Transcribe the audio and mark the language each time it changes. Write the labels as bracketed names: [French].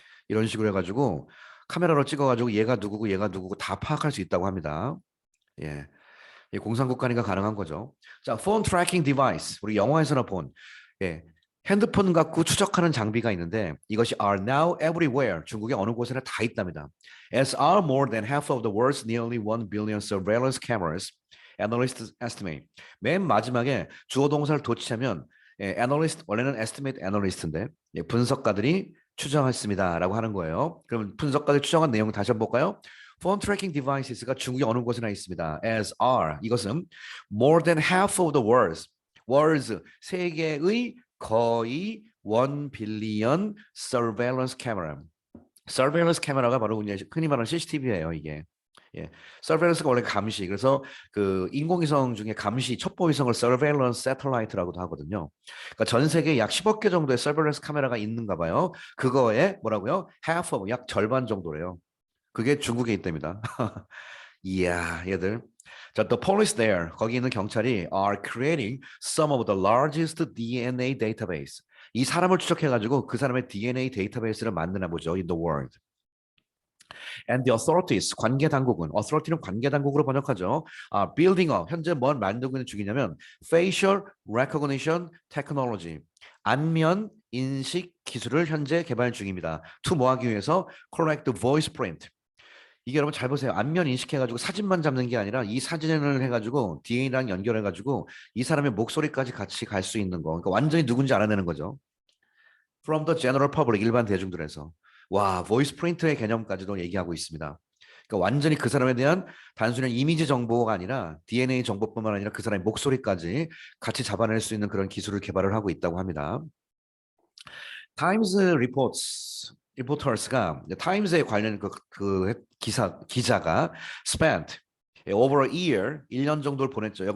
[Korean] 이런 식으로 해가지고 카메라로 찍어가지고 얘가 누구고 얘가 누구고 다 파악할 수 있다고 합니다. 예. 공산국가니까 가능한 거죠. 자, phone tracking device. 우리 영화에서나 본 예. 핸드폰 갖고 추적하는 장비가 있는데 이것이 [English] are now everywhere. [Korean] 중국의 어느 곳에나 다 있답니다. [English] As are more than half of the world's nearly 1 billion surveillance cameras. Analysts estimate. [Korean] 맨 마지막에 주어 동사를 도치하면 analyst 원래는 estimate analyst인데 분석가들이 추정했습니다라고 하는 거예요. 그럼 분석가들이 추정한 내용을 다시 한번 볼까요? [English] Phone tracking devices [Korean] 가 중국의 어느 곳에나 있습니다. [English] As are [Korean] 이것은 [English] more than half of the world's [Korean] 세계의 거의 1 빌리언 [English] surveillance camera. [Korean] surveillance camera가 바로 그냥 흔히 말하는 CCTV예요, 이게. 예. surveillancega 원래 감시. 그래서 그 인공위성 중에 감시 첩보위성을 surveillance satellite라고도 하거든요. 그러니까 전 세계에 약 10억 개 정도의 surveillance 카메라가 있는가 봐요. 그거에 뭐라고요? half of 약 절반 정도래요. 그게 중국에 있답니다. 이야, 얘들. [English] 자, the police there, [Korean] 거기 있는 경찰이 [English] are creating some of the largest DNA database. [Korean] 이 사람을 추적해가지고 그 사람의 DNA 데이터베이스를 만드나 보죠, [English] in the world. [Korean] And the authorities, 관계 당국은, authority는 관계 당국으로 번역하죠. building up, 현재 뭘 만들고 있는 중이냐면 [English] facial recognition technology, [Korean] 안면 인식 기술을 현재 개발 중입니다. [English] to [Korean] 뭐 하기 위해서 [English] correct voice print. [Korean] 이게 여러분 잘 보세요. 안면 인식해가지고 사진만 잡는 게 아니라 이 사진을 해가지고 DNA랑 연결해가지고 이 사람의 목소리까지 같이 갈 수 있는 거. 그러니까 완전히 누군지 알아내는 거죠. [English] From the general public, [Korean] 일반 대중들에서. 와, 보이스 프린트의 개념까지도 얘기하고 있습니다. 그러니까 완전히 그 사람에 대한 단순한 이미지 정보가 아니라 DNA 정보뿐만 아니라 그 사람의 목소리까지 같이 잡아낼 수 있는 그런 기술을 개발을 하고 있다고 합니다. 타임스 리포터스가 타임스에 관련 그 기자가 [English] spent over a year [Korean] 1년 정도를 보냈죠.